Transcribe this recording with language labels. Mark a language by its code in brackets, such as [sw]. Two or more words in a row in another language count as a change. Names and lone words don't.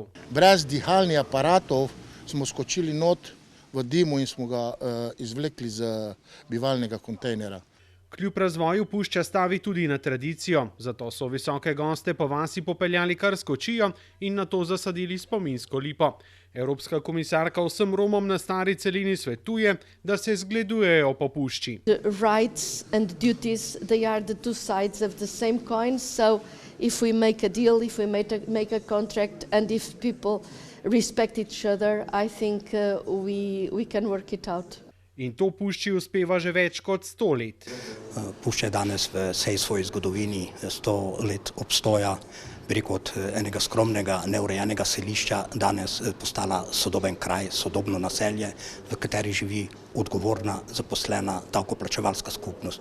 [sl] Brez dihalnih aparatov smo skočili not v dimu in smo ga izvlekli z bivalnega kontejnera. Kljub razvoju Pušča stavi tudi na tradicijo, zato so visoke goste po vasi popeljali kar s kočijo in nato zasadili spominsko lipo. Evropska komisarka vsem Romom na stari celini svetuje, da se zgledujejo po Pušči. [en] The rights and duties, they are the two sides of the same coin, so if we make a deal, if we make a contract and if people respect each other, I think we can work it out. [sl] In to Pušči uspeva že več kot 100 let. Pušča je danes v vsej svoji zgodovini 100 let obstoja, bi rekel, od enega skromnega, neurejenega selišča danes postala sodoben kraj, sodobno naselje, v kateri živi odgovorna, zaposlena, davkoplačevalska skupnost.